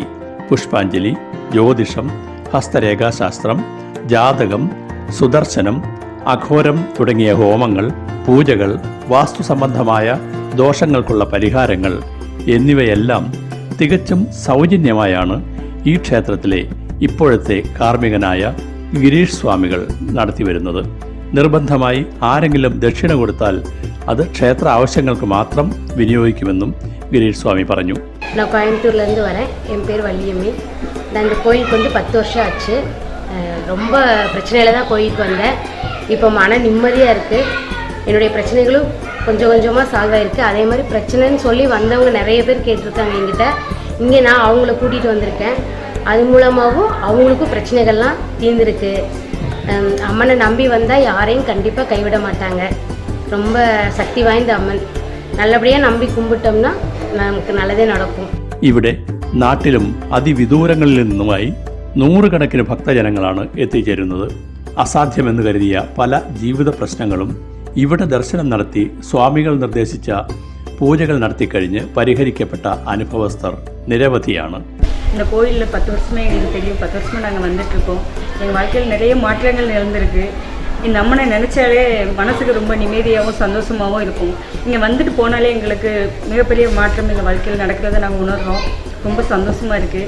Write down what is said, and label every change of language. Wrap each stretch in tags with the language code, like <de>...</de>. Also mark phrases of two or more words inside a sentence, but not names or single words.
<ml>പുഷ്പാഞ്ജലി, ജ്യോതിഷം, ഹസ്തരേഖാശാസ്ത്രം, ജാതകം, സുദർശനം, അഘോരം തുടങ്ങിയ ഹോമങ്ങൾ, പൂജകൾ, വാസ്തുസംബന്ധമായ ദോഷങ്ങൾക്കുള്ള പരിഹാരങ്ങൾ എന്നിവയെല്ലാം തികച്ചും സൗജന്യമായാണ് ഈ ക്ഷേത്രത്തിലെ ഇപ്പോഴത്തെ കാർമ്മികനായ ഗിരീഷ് സ്വാമികൾ നടത്തിവരുന്നത്. നിർബന്ധമായി ആരെങ്കിലും ദക്ഷിണ കൊടുത്താൽ അത് ക്ഷേത്ര ആവശ്യങ്ങൾക്ക് മാത്രം വിനിയോഗിക്കുമെന്നും ഗിരീഷ് സ്വാമി പറഞ്ഞു.</ml> <ta>நான் கோயம்புத்தூர்லேருந்து வரேன். என் பேர் வள்ளியம்மை. நான் இந்த கோயிலுக்கு வந்து 10 வருஷம் ஆச்சு. ரொம்ப பிரச்சனையில் தான் கோயிலுக்கு வந்தேன். இப்போ மன நிம்மதியாக இருக்குது. என்னுடைய பிரச்சனைகளும் கொஞ்சம் கொஞ்சமாக சால்வ் ஆகிருக்கு. அதே மாதிரி பிரச்சனைன்னு சொல்லி வந்தவங்க நிறைய பேர் கேட்டிருக்காங்க என்கிட்ட. இங்கே நான் அவங்கள கூட்டிகிட்டு வந்திருக்கேன். அது மூலமாகவும் அவங்களுக்கும் பிரச்சனைகள்லாம் தீர்ந்துருக்கு. அம்மனை நம்பி வந்தால் யாரையும் கண்டிப்பாக கைவிட மாட்டாங்க. ரொம்ப சக்தி வாய்ந்த அம்மன். நல்லபடியாக நம்பி கும்பிட்டோம்னா</ta> <ml>നമുക്ക് നല്ലതേ നടക്കും. ഇവിടെ നാട്ടിലും അതിവിദൂരങ്ങളിൽ നിന്നുമായി നൂറുകണക്കിന് ഭക്തജനങ്ങളാണ് എത്തിച്ചേരുന്നത്. അസാധ്യമെന്ന് കരുതിയ പല ജീവിത പ്രശ്നങ്ങളും ഇവിടെ ദർശനം നടത്തി സ്വാമികൾ നിർദ്ദേശിച്ച പൂജകൾ നടത്തിക്കഴിഞ്ഞ് പരിഹരിക്കപ്പെട്ട അനുഭവസ്ഥർ നിരവധിയാണ്.</ml> <ta>இந்த கோயிலில் 10 வருஷமே எங்களுக்கு தெரியும். 10 வருஷமாக நாங்கள் வந்துட்டுருக்கோம். எங்கள் வாழ்க்கையில் நிறைய மாற்றங்கள் நடந்திருக்கு. இந்த அம்மனை நினச்சாலே மனசுக்கு ரொம்ப நிம்மதியாகவும் சந்தோஷமாகவும் இருக்கும். இங்கே வந்துட்டு போனாலே எங்களுக்கு மிகப்பெரிய மாற்றம் எங்கள் வாழ்க்கையில் நடக்கிறத நாங்கள் உணர்கிறோம். ரொம்ப சந்தோஷமாக இருக்குது.</ta>